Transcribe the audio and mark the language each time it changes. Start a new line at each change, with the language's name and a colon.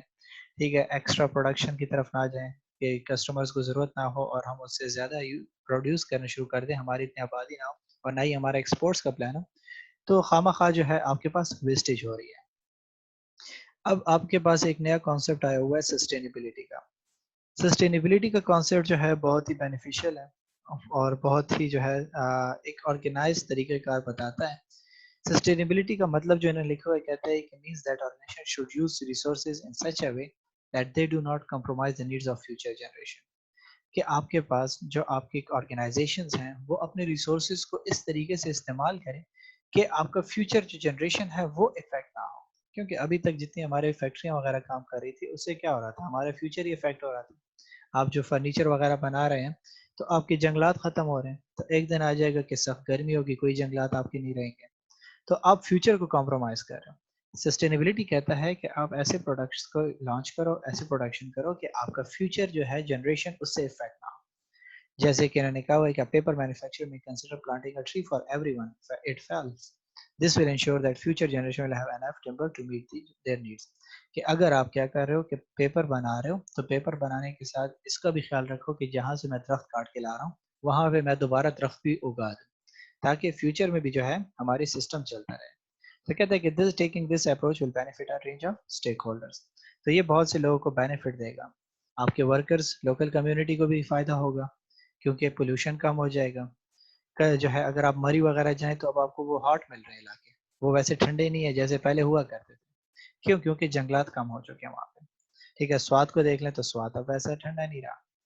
Urdu: ٹھیک ہے, extra production کی طرف نہ جائیں کہ کسٹمرز کو ضرورت نہ ہو اور ہم اس سے زیادہ پروڈیوس کرنا شروع کر دیں, ہماری اتنی آبادی نہ ہو اور نہ ہی ہمارا ایکسپورٹس کا پلان ہو, تو خواہ خواہ جو ہے آپ کے پاس ویسٹیج ہو رہی ہے. اب آپ کے پاس ایک نیا کانسیپٹ آیا ہوا ہے سسٹینیبلٹی کا. سسٹینیبلٹی کا کانسیپٹ جو ہے بہت ہی بینیفیشیل ہے اور بہت ہی جو ہے ایک آرگنائز طریقہ کار بتاتا ہے. سسٹینیبلٹی کا مطلب جو انہوں نے لکھا ہوا ہے, کہتا ہے کہ
English: means that organization should use resources in such a way that they do not compromise the needs of future generation.
Urdu: کہ آپ کے پاس جو آپ کی آرگنائزیشنز ہیں وہ اپنے ریسورسز کو اس طریقے سے استعمال کریں کہ آپ کا فیوچر جو جنریشن ہے وہ افیکٹ نہ ہو. کیونکہ ابھی تک جتنی ہمارے فیکٹریاں وغیرہ کام کر رہی تھی اس سے کیا ہو رہا تھا, ہمارا فیوچر ہی افیکٹ ہو رہا تھا. آپ جو فرنیچر وغیرہ بنا رہے ہیں تو آپ کے جنگلات ختم ہو رہے ہیں, تو ایک دن آ جائے گا کہ سخت گرمی ہوگی, کوئی جنگلات آپ کے نہیں رہیں گے, تو آپ فیوچر کو کمپرومائز کر رہے ہو. سسٹینیبلٹی کہتا ہے کہ آپ ایسے پروڈکٹس کو لانچ کرو, ایسے پروڈکشن کرو کہ آپ کا فیوچر جو ہے جنریشن اس سے افیکٹ نہ ہو. جیسے کہ انہوں نے کہا ہوا ہے کہ پیپر مینوفیکچر میں
English: Consider planting a tree for everyone it falls. This will ensure that future generation will have enough timber to meet their needs.
Urdu: کہ اگر آپ کیا کر رہے ہو کہ پیپر بنا رہے ہو, تو پیپر بنانے کے ساتھ اس کا بھی خیال رکھو کہ جہاں سے میں درخت کاٹ کے لا رہا ہوں وہاں پہ میں دوبارہ درخت بھی اگا دوں, تاکہ فیوچر میں بھی جو ہے ہماری سسٹم چلتا رہے. تو کہتے ہیں کہ
English: this taking this approach will benefit a range of stakeholders.
Urdu: تو یہ بہت سے لوگوں کو بینیفٹ دے گا. آپ کے ورکرز, لوکل کمیونٹی کو بھی فائدہ ہوگا کیونکہ پولوشن کم ہو جائے گا. جو ہے اگر آپ مری وغیرہ جائیں تو اب آپ کو وہ ہاٹ مل رہے ہیں علاقے, وہ ویسے ٹھنڈے نہیں ہے جیسے پہلے ہوا کرتے تھے. کیوں؟ کیونکہ جنگلات کم ہو چکے ہیں وہاں پہ. ٹھیک ہے, سواد کو دیکھ لیں تو سواد اب ویسا ٹھنڈا نہیں رہا.